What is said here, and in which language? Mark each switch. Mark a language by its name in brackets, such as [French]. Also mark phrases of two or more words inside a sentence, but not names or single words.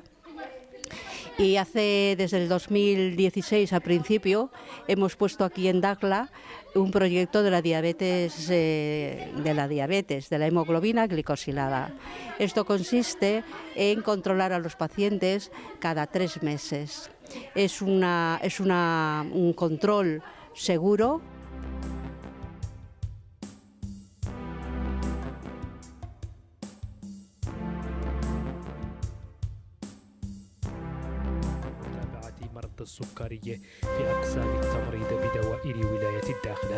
[Spanish] Y desde el 2016 al principio hemos puesto aquí en Dakhla un proyecto de la diabetes, de la hemoglobina glicosilada. Esto consiste en controlar a los pacientes cada 3 meses. Es un control seguro. [Arabic] مرضى السكري في أقسام التمريض بدوائر ولاية الداخلة.